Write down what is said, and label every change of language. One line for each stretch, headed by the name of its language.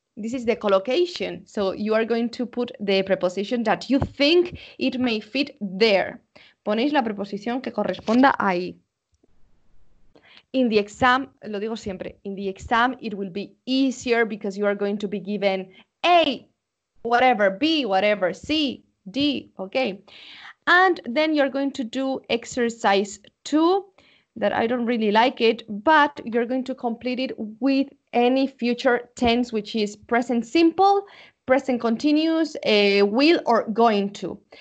English: This is the collocation. So you are going to put the preposition that you think it may fit there.
Spanish: Ponéis la preposición que corresponda ahí.
English: In the exam,
Spanish: lo digo siempre,
English: in the exam it will be easier because you are going to be given A, whatever, B, whatever, C, D, okay? And then you're going to do exercise 2, that I don't really like it, but you're going to complete it with any future tense, which is present simple, present continuous, will, or going to.